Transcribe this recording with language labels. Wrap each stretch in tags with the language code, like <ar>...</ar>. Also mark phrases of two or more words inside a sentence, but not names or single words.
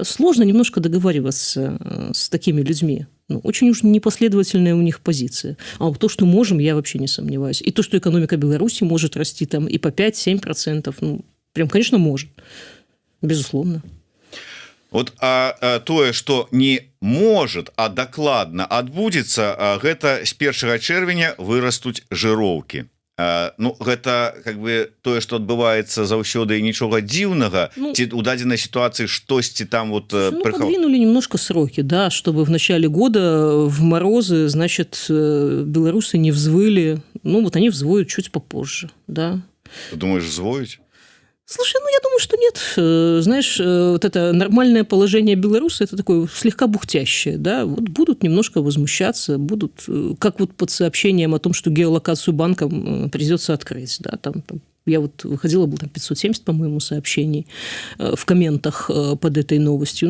<ru>Сложно немножко договариваться с такими людьми. Очень уж непоследовательная у них позиция. А вот то, что можем, я вообще не сомневаюсь. И то, что экономика Беларуси может расти там и по 5-7%, прям, конечно, может. Безусловно.</ru> <be>Вот тое, што</be> <ru>не может,</ru> <be>а дакладна адбудзецца, гэта з 1 чэрвеня вырастуць жыроўкі. Ну, гэта</be> <ru>как бы</ru> <be>тое, што адбываецца заўсёды, і нічога дзіўнага, ці у дадзенай сітуацыі штосьці там вот</be> <ru>подвинули немножко сроки, да, чтобы в начале года в морозы, значит, белорусы не взвыли. Ну, вот они взвоют чуть попозже, да. Ты думаешь, взвоють? Слушай, я думаю, что нет. Знаешь, вот это нормальное положение белоруса, это такое слегка бухтящее, да, вот будут немножко возмущаться, будут, как вот под сообщением о том, что геолокацию банкам придется открыть, да, там я вот выходила, было там 570, по-моему, сообщений в комментах под этой новостью.</ru>